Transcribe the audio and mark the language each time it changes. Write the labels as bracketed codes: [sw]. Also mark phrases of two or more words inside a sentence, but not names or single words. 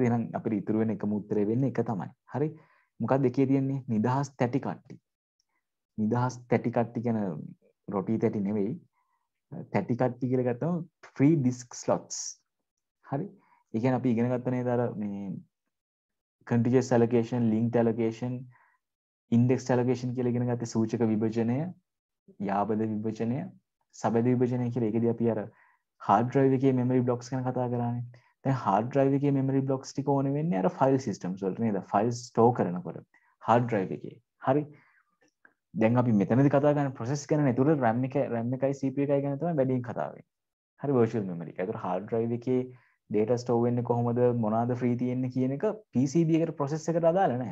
[si] එහෙනම් අපිට ඉතුරු වෙන එකම උත්තරේ වෙන්නේ එක තමයි. හරි? මොකක්ද එකේ තියෙන්නේ? නිදහස් තැටි කට්ටි. නිදහස් තැටි කට්ටි කියන රොටි තැටි නෙවෙයි. තැටි කට්ටි කියලා ගත්තම [en] free disk slots. [si] හරි? ඒ කියන්නේ අපි ඉගෙන ගත්ත නේද අර මේ [en] contiguous allocation, linked allocation, indexed allocation [si] කියලා ඉගෙන ගත්තේ සූචක විභජනය, යාබද විභජනය, සබැද විභජනය කියලා. ඒකදී අපි අර [en] hard drive [si] එකේ [en] memory blocks [si] ගැන කතා කරානේ. දැන් [en] hard drive [si] එකේ [en] memory blocks [si] ටික ඕනේ වෙන්නේ අර [en] file systems [si] වලට නේද? [en] files store [si] කරනකොට [en] hard drive [si] එකේ. හරි. දැන් අපි මෙතනදී කතා කරන්නේ process ගැන නේ. ඒතකොට RAM එකයි CPU එකයි ගැන තමයි වැඩියෙන් කතා වෙන්නේ. හරි, [en] virtual memory [si] එක. ඒතකොට [en] hard drive [si] එකේ [en] data store [si] වෙන්නේ කොහොමද, මොනවාද free තියෙන්නේ කියන එක PCB එකට process එකට අදාළ නැහැ.